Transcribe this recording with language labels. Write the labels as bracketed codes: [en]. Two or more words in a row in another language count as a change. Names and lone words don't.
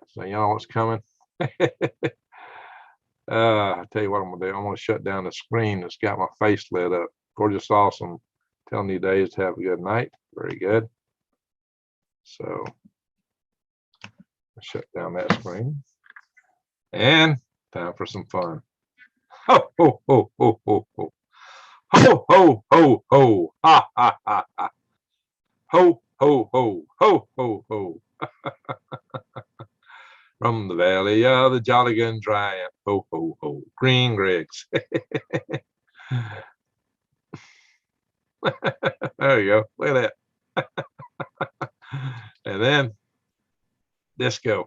[en] So you know what's coming? I tell you what I'm gonna do. I'm gonna shut down the screen that's got my face lit up. Gorgeous, awesome. Telling you days to have a good night. Very good. So shut down that screen. And time for some fun. Ho ho ho ho ho ho. Ho ho ho ho. Ha ha ha ha. Ho ho ho ho ho ho. From the valley of the Jolly Gun Giant. Ho ho ho. Green Gregs. There you go. Look at that. And then disco.